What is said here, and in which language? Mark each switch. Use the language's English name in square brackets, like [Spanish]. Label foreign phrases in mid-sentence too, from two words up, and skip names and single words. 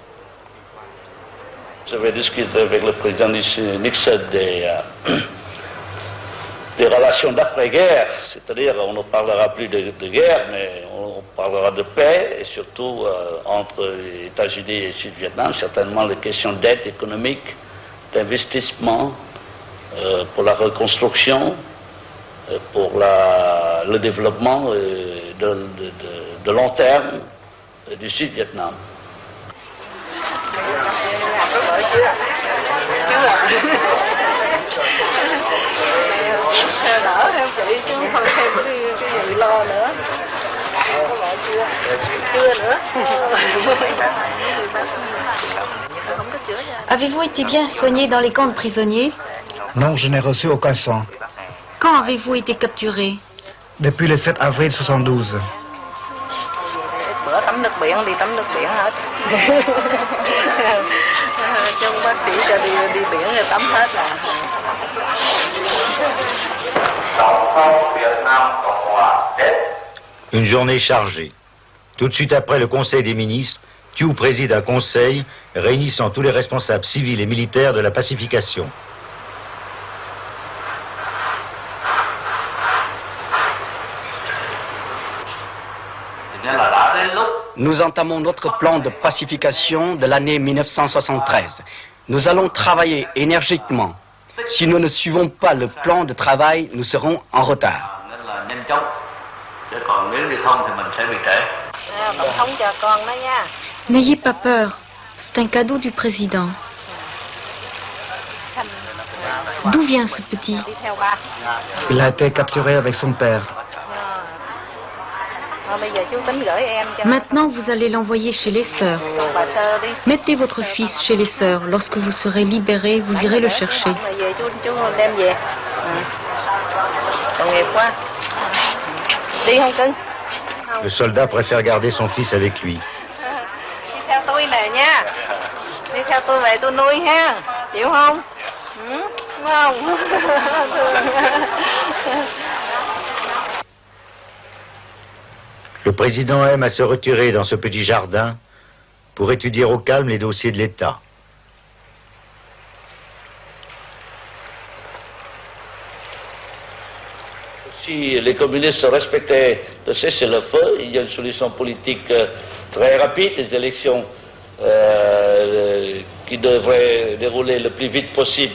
[French] Je vais discuter avec le président Nixon des relations d'après-guerre, c'est-à-dire on ne parlera plus de guerre, mais on parlera de paix, et surtout entre les États-Unis et Sud-Vietnam, certainement les questions d'aide économique, d'investissement, pour la reconstruction, pour le développement de long terme du Sud-Vietnam. [Vietnamese] Đỡ theo chị chứ không thêm cái gì lo nữa. Có vợ chưa? Chưa nữa. [French] Avez-vous été bien soigné dans les camps de prisonniers? Non, je n'ai reçu aucun sang. Quand avez-vous été capturé? Depuis le 7 avril 72. [Vietnamese] Bữa tắm nước biển, đi tắm nước biển hết. Trong bác sĩ cho đi biển rồi tắm hết là. [French] Une journée chargée. Tout de suite après le Conseil des ministres, Thiou préside un conseil réunissant tous les responsables civils et militaires de la pacification. Nous entamons notre plan de pacification de l'année 1973. Nous allons travailler énergiquement. Si nous ne suivons pas le plan de travail, nous serons en retard. [Vietnamese] Nên là nhanh chóng. Chứ còn nếu như không thì mình sẽ bị trễ. Tổng thống chờ con đó nha. [French] N'ayez pas peur, c'est un cadeau du président. D'où vient ce petit? [Vietnamese] Đi theo ba. [French] Il a été capturé avec son père. [Vietnamese] Thôi bây giờ chú tính gửi em cho. [French] Maintenant, vous allez l'envoyer chez les sœurs. [Vietnamese] Bà Thơ đi. [French] Mettez votre fils chez les sœurs. Lorsque vous serez libéré, vous irez le chercher. [Vietnamese] Mà về chú đem về. Tội nghiệp quá. Đi không cưng? [French] Le soldat préfère garder son fils avec lui. [Vietnamese] Đi theo tôi nè nha. Đi theo tôi về tôi nuôi ha. Chịu không? Đúng không? [French] Le président aime à se retirer dans ce petit jardin pour étudier au calme les dossiers de l'État. Si les communistes respectaient le cessez-le-feu, il y a une solution politique très rapide, des élections qui devraient dérouler le plus vite possible.